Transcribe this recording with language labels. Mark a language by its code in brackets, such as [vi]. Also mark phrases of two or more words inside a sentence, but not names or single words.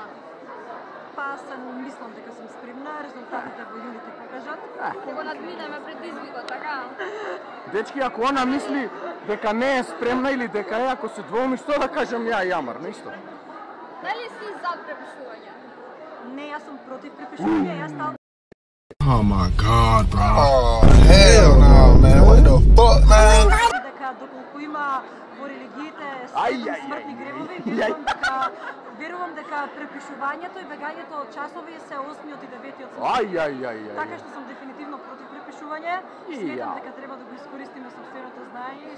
[mk] Мислам дека сум спремна, резултатите во јули ќе покажат. Ќе го надминеме предизвикот, така? Дечки, ако она мисли дека не е спремна или дека е, ако се двоуми, што да кажам ја и Амар, ништо. Дали си за препишување? Не, јас сум против препишување, јас ставам [en] Oh my god, bro. Oh, hell no, man. What the fuck, man? [mk] дека доколку има во религиите Ај, смртни гревови, верувам дека препишувањето и бегањето од часови се 8-от и 9-от Ај. Така што сум дефинитивно против препишување и И сметам ја. дека треба да го искористиме сопственото знаење и